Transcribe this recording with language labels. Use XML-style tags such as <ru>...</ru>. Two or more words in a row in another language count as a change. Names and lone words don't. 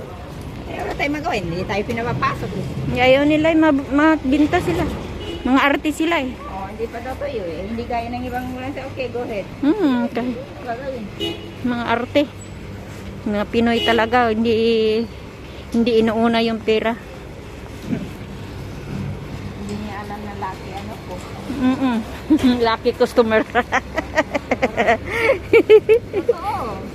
<tl>Wala tayong magawa. Hindi tayo pinapapasok. Ayaw nila, mabinta sila. Mga arte sila eh. Hindi pa daw tayo eh. Hindi gaya ng ibang mula sa</tl> <en>okay, go ahead.</en> <tl>Okay. Gagawin. Mga arte. Mga Pinoy talaga, hindi inuuna yung pera. Hindi niya alam na laki ano po.</tl> <en>Lucky customer.</en> <tl>Oo.</tl>